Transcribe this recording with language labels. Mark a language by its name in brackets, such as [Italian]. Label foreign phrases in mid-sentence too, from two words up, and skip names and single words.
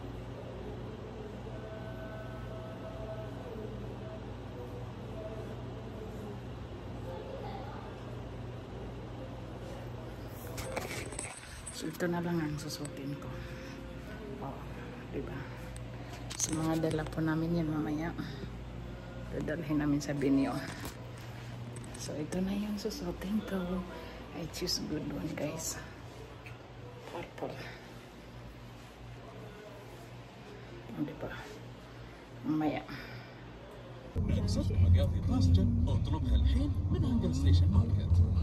[Filipino] So ito na lang ang susuotin ko. Oh, diba? Sa mga dala po namin yan mamaya. Dadalhin namin sa Binyo. So, ito na yung susuotin ko. [English] I choose good one, guys. Purple. [Filipino] O, diba? Mamaya. [Arabic] صرت مقاضي طازجة اطلبها الحين من هانجر ستيشن ماركت.